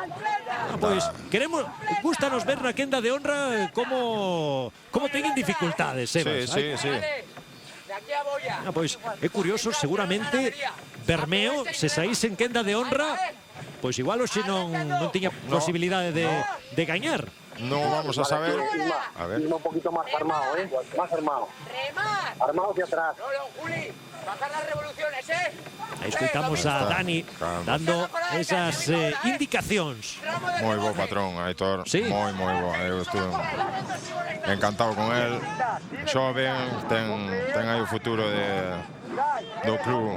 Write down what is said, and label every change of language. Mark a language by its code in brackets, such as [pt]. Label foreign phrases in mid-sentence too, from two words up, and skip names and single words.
[gl] Pois gustanos ver na quenda de honra como teñen dificultades, Sebas. [es] Sí. [gl] Pois é curioso, seguramente Bermeo, se saíse en quenda de honra, pois igual hoxe non tiña posibilidade de gañar. [es] No vamos a saber. A ver. Un poquito más armado, Más armado. Armado hacia atrás. Juli, bajar las revoluciones, [gl] Aí escoitamos a Dani dando esas indicacións. Moi bo patrón, Aitor. Moi bo. Eu estuve encantado con el. Xoven, ten aí o futuro do club.